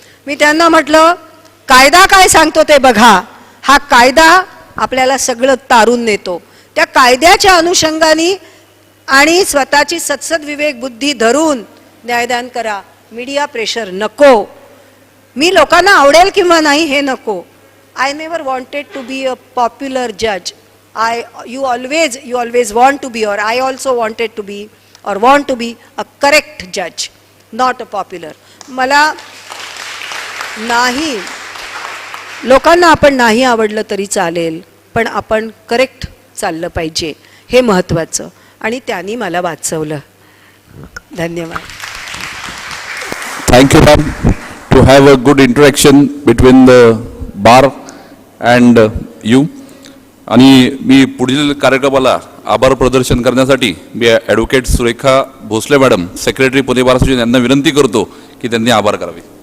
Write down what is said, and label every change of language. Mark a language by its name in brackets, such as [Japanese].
[Marathi] मी त्यांना म्हटलं कायदा काय सांगतो ते बघा, हा कायदा आपल्याला सगळं तारून नेतो. त्या कायद्याच्या अनुषंगाने आणि स्वतःची सत्सद विवेक बुद्धी धरून न्यायदान करा. मीडिया प्रेशर नको. मी लोकांना आवडेल किंवा नाही हे नको. [English] I never wanted to be a popular judge. You always want to be, or I also wanted to be or want to be a correct judge, not a popular. [Marathi] मला नाही, लोकांना आपण नाही आवडलं तरी चालेल, पण आपण करेक्ट चाललं पाहिजे, हे महत्त्वाचं. आणि त्यांनी मला वाचवलं. धन्यवाद. [English] Thank you, ma'am, to have a good interaction between the bar and you. [Marathi] आणि मी पुढील कार्यक्रमाला आभार प्रदर्शन करण्यासाठी मी advocate Surekha Bhosale madam, secretary Pune bar association यांना विनंती करतो की त्यांनी आभार करावे.